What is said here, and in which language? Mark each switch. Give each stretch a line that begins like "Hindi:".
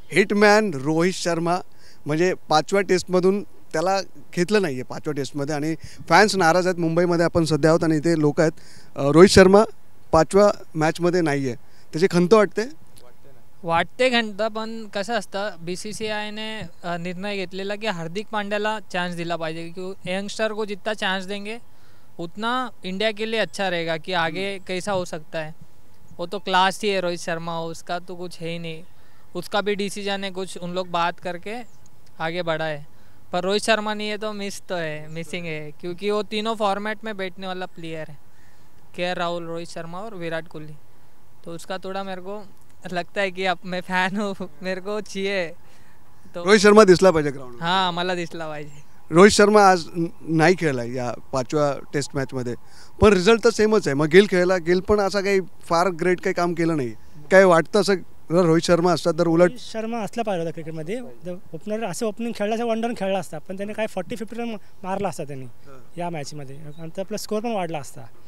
Marathi: Hitman Rohit Sharma म्हणजे 5व्या टेस्टमधून त्याला घेतलं नाही आहे 5व्या टेस्टमध्ये आणि फॅन्स नाराज आहेत. मुंबईमध्ये आपण सध्या आहोत आणि इथे लोक आहेत. रोहित शर्मा 5व्या मॅचमध्ये नाही आहे, त्याची खंत वाटते खंत. पण कसं असतं BCCI ने निर्णय घेतलेला की हार्दिक पांड्याला चांस दिला पाहिजे
Hindi: क्योंकि यंगस्टर को जितना चांस देंगे उतना इंडिया के लिए अच्छा रहेगा कि आगे कैसा हो सकता है. वो तो क्लास ही है रोहित शर्मा, उसका तो कुछ है ही नहीं. उसका भी डिसीजन है, कुछ उन लोग बात करके आगे बढ़ा है. पर रोहित शर्मा नहीं है तो मिसिंग है क्योंकि वो तीनों फॉर्मेट में बैठने वाला प्लेयर है. KL राहुल, रोहित शर्मा और विराट कोहली. तो उसका थोड़ा मेरे को लगता है कि अब मैं फॅन हूँ, मेरे को चाहिए. तो
Marathi: रोहित शर्मा दिसला पाहिजे ग्राउंड. हाँ, मला दिसला पाहिजे. रोहित शर्मा आज नाही खेळला या 5व्या टेस्ट मॅचमध्ये, पण रिझल्ट तर सेमच आहे. मग गिल खेळला, गिल पण असं काही फार ग्रेट काही काम केलं नाही. काय वाटतं असं रोहित शर्मा असतात तर उलट शर्मा असला पाहिजे होता क्रिकेटमध्ये. ओपनर असं ओपनिंग खेळला वनडन खेळला असता, पण त्याने काय 40-50 रन मारला असता त्यांनी या मॅचमध्ये आणि तर आपला स्कोअर पण वाढला असता.